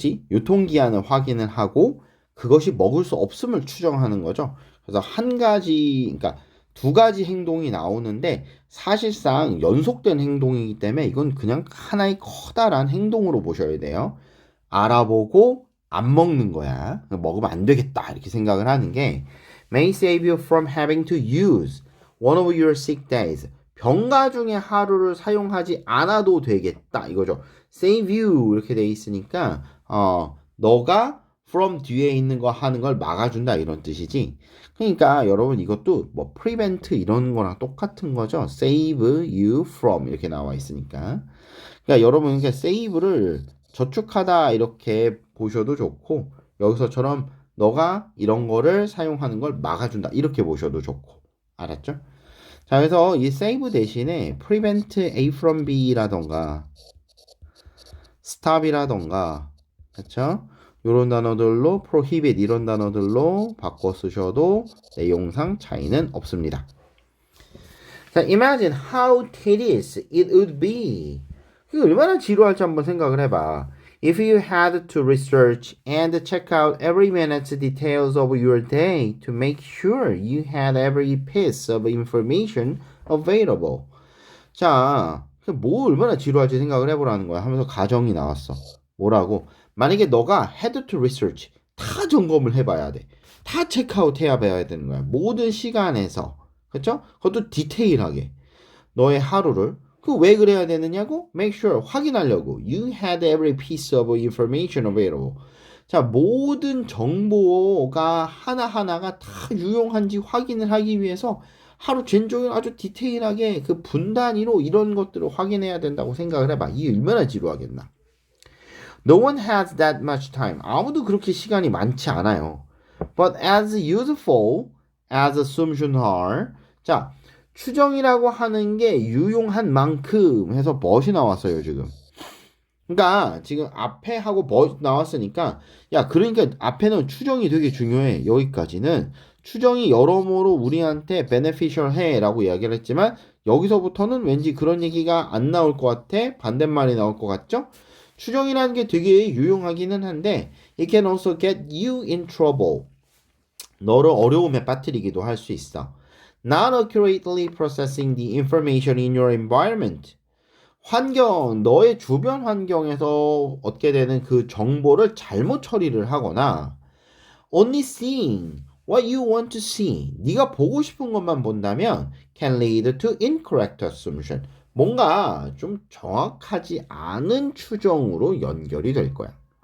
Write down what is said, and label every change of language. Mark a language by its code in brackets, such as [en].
[ko] 유통기한을 확인을 하고 그것이 먹을 수 없음을 추정하는 거죠. 그래서 그러니까 두 가지 행동이 나오는데 사실상 연속된 행동이기 때문에 이건 그냥 하나의 커다란 행동으로 보셔야 돼요. 알아보고 안 먹는 거야. 먹으면 안 되겠다 이렇게 생각을 하는 게 [en] may save you from having to use one of your sick days. [ko] 병가 중에 하루를 사용하지 않아도 되겠다 이거죠. [en] save you [ko] 이렇게 돼 있으니까 너가 from 뒤에 있는 거 하는 걸 막아준다 이런 뜻이지. 그러니까 여러분 이것도 뭐 prevent 이런 거랑 똑같은 거죠. [en] save you from [ko] 이렇게 나와 있으니까. 그러니까 여러분 이렇게 save를 저축하다 이렇게 보셔도 좋고 여기서처럼 너가 이런 거를 사용하는 걸 막아준다 이렇게 보셔도 좋고 알았죠? 자, 그래서 이 save 대신에 [en] prevent A from B [ko] 라던가 stop이라던가 그쵸? 이런 단어들로 prohibit 이런 단어들로 바꿔 쓰셔도 내용상 차이는 없습니다. [en] 자, imagine how tedious it would be. [ko] 이거 얼마나 지루할지 한번 생각을 해봐. [en] If you had to research and check out every minute's details of your day to make sure you had every piece of information available. [ko] 자, 뭐 얼마나 지루할지 생각을 해보라는 거야 하면서 가정이 나왔어. 뭐라고? 만약에 너가 [en] had to research [ko] 다 점검을 해봐야 돼. 다 체크아웃 해야 봐야 되는 거야. 모든 시간에서. 그쵸? 그것도 디테일하게. 너의 하루를. 그 왜 그래야 되느냐고? [en] Make sure [ko] 확인하려고. [en] You had every piece of information available. [ko] 자, 모든 정보가 하나하나가 다 유용한지 확인을 하기 위해서 하루 종일 아주 디테일하게 그 분 단위로 이런 것들을 확인해야 된다고 생각을 해봐. 이게 얼마나 지루하겠나. [en] No one has that much time. [ko] 아무도 그렇게 시간이 많지 않아요. [en] But as useful as assumptions are. [ko] 자, 추정이라고 하는 게 유용한 만큼 해서 멋이 나왔어요, 지금. 그러니까 지금 앞에 하고 멋 나왔으니까 야, 그러니까 앞에는 추정이 되게 중요해. 여기까지는 추정이 여러모로 우리한테 beneficial 해라고 이야기를 했지만 여기서부터는 왠지 그런 얘기가 안 나올 것 같아. 반대말이 나올 것 같죠? 추정이라는 게 되게 유용하기는 한데 [en] it can also get you in trouble. [ko] 너를 어려움에 빠뜨리기도 할 수 있어. [en] Not accurately processing the information in your environment. [ko] 환경, 너의 주변 환경에서 얻게 되는 그 정보를 잘못 처리를 하거나 [en] only seeing what you want to see. [ko] 네가 보고 싶은 것만 본다면 [en] can lead to incorrect assumption. [ko] 뭔가 좀 정확하지 않은 추정으로 연결이 될 거야.